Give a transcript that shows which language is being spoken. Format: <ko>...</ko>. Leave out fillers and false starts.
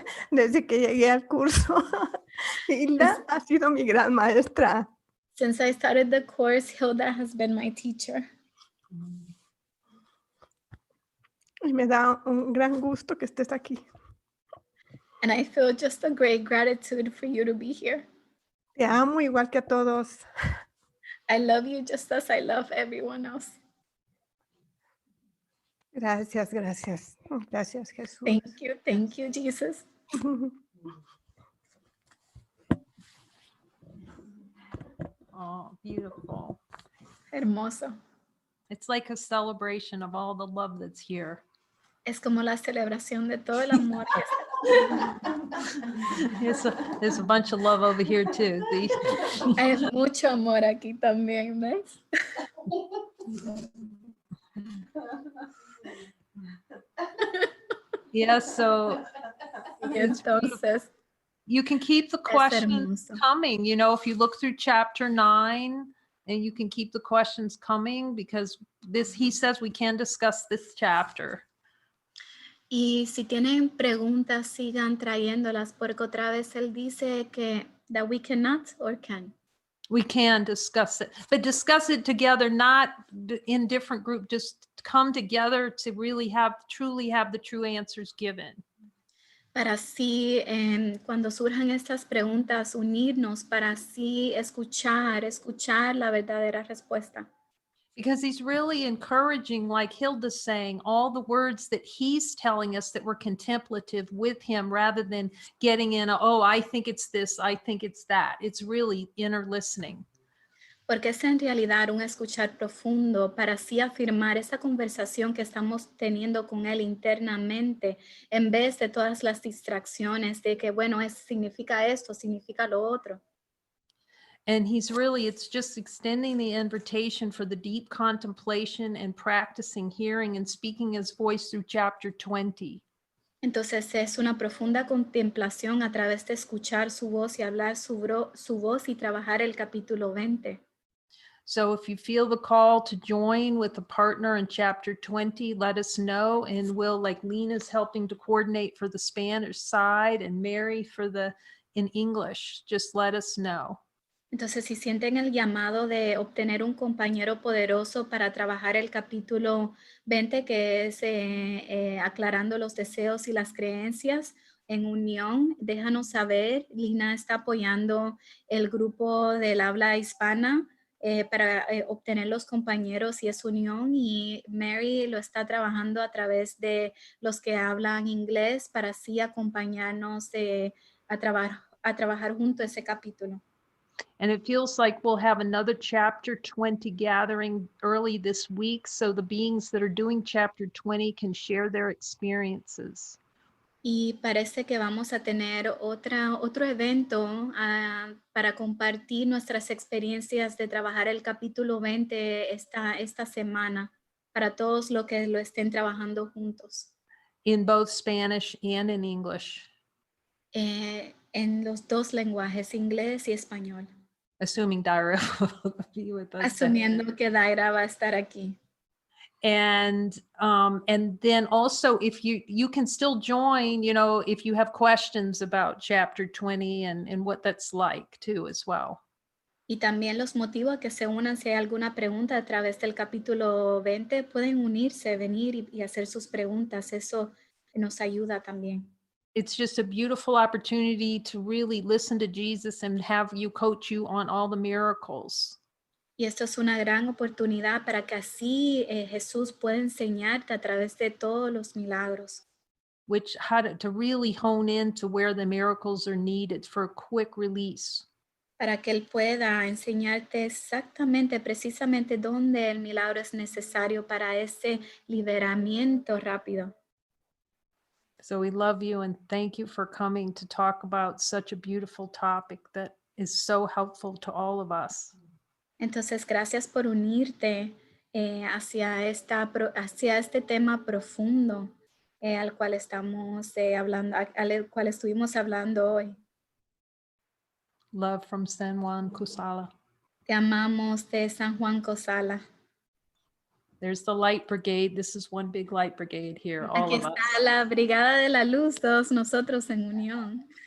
<es>Desde que llegué al curso, Hilda ha sido mi gran maestra.</es> <en>Since I started the course, Hilda has been my teacher.</en> <es>Y me da un gran gusto que estés aquí.</es> <en>And I feel just a great gratitude for you to be here.</en> <es>Te amo igual que a todos.</es> <en>I love you just as I love everyone else.</en> <es>Gracias, gracias. Gracias, Jesús.</es> <en>Thank you, Jesus. Oh, beautiful.</en> <es>Hermoso.</es> <en>It's like a celebration of all the love that's here.</en> <es>Es como la celebración de todo el amor que está.</es> <en>There's a bunch of love over here too. See?</en> <es>Hay mucho amor aquí también, ¿ves?</es> <en>Yeah, so</en> <es>Y entonces,</es> <en>you can keep the questions</en> <es>hermoso.</es> <en>coming, you know, if you look through chapter 9, and you can keep the questions coming because he says we can discuss this chapter.</en> <es>Y si tienen preguntas, sigan trayéndolas, porque otra vez él dice que</es> <en>that we cannot or can. We can discuss it, but discuss it together, not in different groups, just come together to really truly have the true answers given.</en> <es>Para así, cuando surjan estas preguntas, unirnos para así escuchar la verdadera respuesta.</es> <en>Because he's really encouraging, like Hilda's saying, all the words that he's telling us that we're contemplative with him rather than getting in, I think it's this, I think it's that. It's really inner listening.</en> <es>Porque es en realidad un escuchar profundo para así afirmar esa conversación que estamos teniendo con él internamente, en vez de todas las distracciones de que, bueno, significa esto, significa lo otro.</es> <en>And it's just extending the invitation for the deep contemplation and practicing hearing and speaking his voice through chapter 20.</en> <es>Entonces es una profunda contemplación a través de escuchar su voz y hablar su voz y trabajar el capítulo 20.</es> <en>So if you feel the call to join with a partner in chapter 20, let us know, and we'll, like Lena's helping to coordinate for the Spanish side and Mary in English, just let us know.</en> <es>Entonces, si sienten el llamado de obtener un compañero poderoso para trabajar el capítulo 20, que es aclarando los deseos y las creencias en unión, déjanos saber. Lina está apoyando el grupo del habla hispana para obtener los compañeros y es unión, y Mary lo está trabajando a través de los que hablan inglés para así acompañarnos a trabajar junto ese capítulo.</es> <en>And it feels like we'll have another chapter 20 gathering early this week, so the beings that are doing chapter 20 can share their experiences.</en> <es>Y parece que vamos a tener otro evento para compartir nuestras experiencias de trabajar el capítulo 20 esta semana, para todos los que lo estén trabajando juntos.</es> <en>In both Spanish and in English.</en> <es>En los dos lenguajes, inglés y español.</es> <en>Assuming Daira will be with us.</en> <es>Asumiendo que Daira va a estar aquí.</es> <en>And then also, if you can still join, if you have questions about chapter 20 and what that's like too as well.</en> <es>Y también los motivo a que se unan. Si hay alguna pregunta a través del capítulo 20, pueden unirse, venir y hacer sus preguntas. Eso nos ayuda también.</es> <en>It's just a beautiful opportunity to really listen to Jesus and have you coach you on all the miracles.</en> <es>Y esto es una gran oportunidad para que así Jesús pueda enseñarte a través de todos los milagros.</es> <en>How to really hone in to where the miracles are needed for a quick release.</en> <es>Para que Él pueda enseñarte exactamente, precisamente dónde el milagro es necesario para ese liberamiento rápido.</es> <en>So we love you and thank you for coming to talk about such a beautiful topic that is so helpful to all of us.</en> <es>Entonces, gracias por unirte hacia este tema profundo al cual estamos hablando, al cual estuvimos hablando hoy.</es> <en>Love from San Juan Kusala.</en> <es>Te amamos de San Juan Cosala.</es> <en>There's the light brigade. This is one big light brigade here, all</en> <es>Aquí</es> <en>of us.</en> <es>está la Brigada de la Luz, todos nosotros en unión.</es>